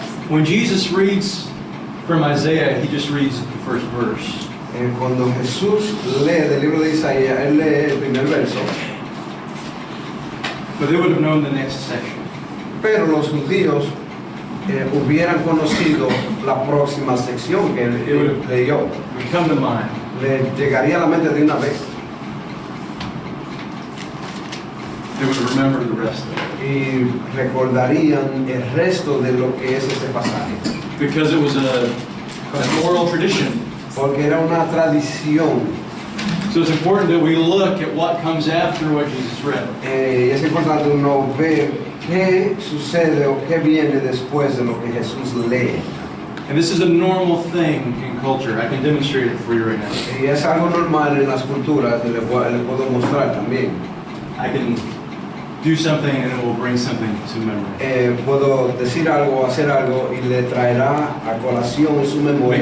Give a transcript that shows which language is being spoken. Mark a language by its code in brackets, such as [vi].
[en] When Jesus reads from Isaiah, he just reads the first verse. [es] Cuando Jesús lee del libro de Isaías, él lee el primer verso. [en] But they would have known the next section. [es] Pero los judíos hubieran conocido la próxima sección que él leyó. [en] It would come to mind. [es] Le llegaría a la mente de una vez. [en] They would remember the rest of it. [es] Y recordarían el resto de lo que es este pasaje. [en] Because it was an oral tradition. [es] Porque era una tradición. [en] So it's important that we look at what comes after what Jesus read. [es] Y es importante uno ver qué sucede o qué viene después de lo que Jesús lee. [en] And this is a normal thing in culture. I can demonstrate it for you right now. [es] Y es algo normal en las culturas, le puedo mostrar también. [en] I can do something and it will bring something to memory. [es] Puedo decir algo, hacer algo y le traerá a colación en su memoria